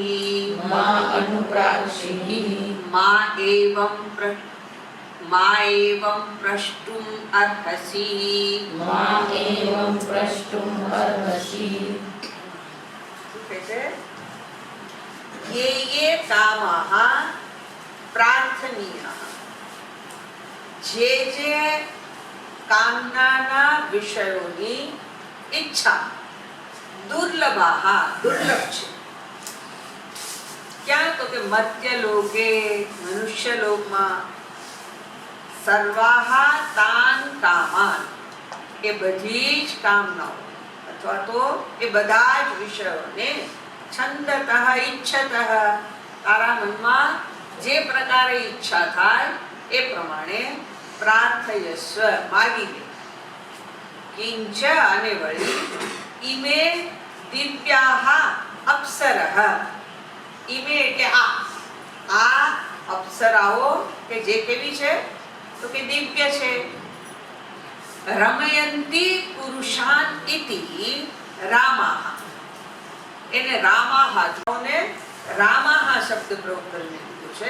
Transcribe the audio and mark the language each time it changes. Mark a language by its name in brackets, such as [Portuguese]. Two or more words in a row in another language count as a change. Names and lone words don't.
[Sanskrit] मा एवं प्रष्टुम् अर्हसि ये कामाः प्रार्थनीयाः [Gujarati] જે કામનાના વિષયોની ઈચ્છા [Sanskrit] દુર્લભાः [Gujarati] દુર્લભ છે. ક્યાં તો કે મર્ત્યલોકે મનુષ્યલોકમાં [Sanskrit] સર્વાહ તાન કામાન [Gujarati] એ બધી જ કામનાઓ અથવા તો એ બધા જ વિષયોને [Sanskrit] છંદતઃ ઈચ્છતઃ [Gujarati] તારા મનમાં જે પ્રકારે ઈચ્છા થાય એ પ્રમાણે प्रार्थयस्व मागी ले. किंच અને વળી [Sanskrit] ઈમે દિવ્યાહ અપ્સરઃ [Gujarati] ઈમે એટલે આ અપ્સરાઓ કે જે કેવી છે તો કે દિવ્ય છે. [Sanskrit] રમયંતી પુરુષાન ઇતિ રામાહ [Gujarati] એને રામાહ ને રામાહ શબ્દ પ્રયોગ કરીને દીધું છે.